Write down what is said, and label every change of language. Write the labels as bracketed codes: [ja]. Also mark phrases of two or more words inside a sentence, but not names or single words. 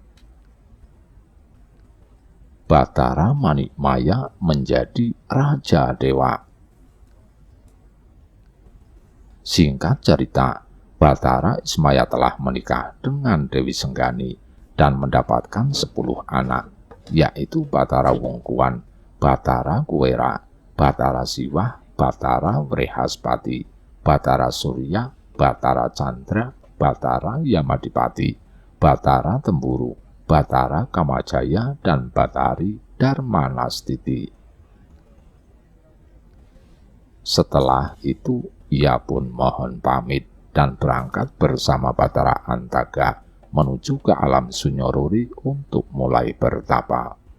[id] Batara Manikmaya menjadi Raja Dewa. Singkat cerita, Batara Ismaya telah menikah dengan Dewi Senggani dan mendapatkan 10 anak, yaitu Batara Wungkuan, Batara Kuwera, Batara Siwah, Batara Wrehaspati, Batara Surya, Batara Chandra, Batara Yamadipati, Batara Temburu, Batara Kamajaya, dan Batari Darmanastiti. Setelah itu, ia pun mohon pamit dan berangkat bersama Batara Antaka menuju ke alam Sunyoruri untuk mulai bertapa.